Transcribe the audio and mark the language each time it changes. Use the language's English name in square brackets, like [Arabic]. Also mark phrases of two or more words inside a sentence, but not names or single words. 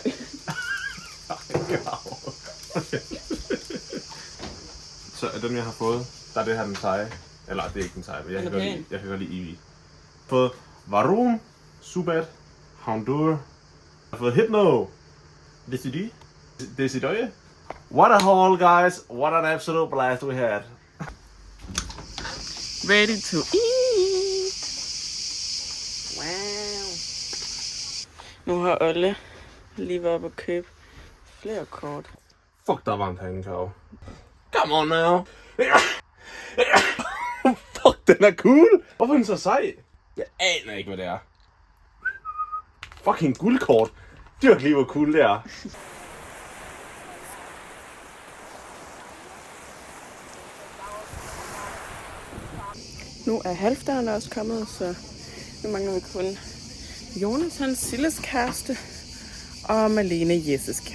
[Danish] Så af dem, jeg har fået, der er det her den seje. Eller det er ikke den seje, men jeg kan godt lide Eevee. Jeg har fået Varum, Zubat, Houndour. Jeg har fået Hypno, Decidueye. [English] What a haul, guys. What an absolute blast we had. Ready to eat. Wow. [Danish] Nu har Olle lige været oppe og købe flere kort. Fuck, der er varmt herinde, Karo. [English] Come on now. Fuck, [Danish] den er cool. Hvorfor er den så sej? Jeg aner ikke, hvad det er. Fucking guldkort. Dyrk lige, hvor cool det er. Nu er halvdagen også kommet, så nu mangler vi kun Jonathan, Silles kæreste, og Malene, Jesses kæreste.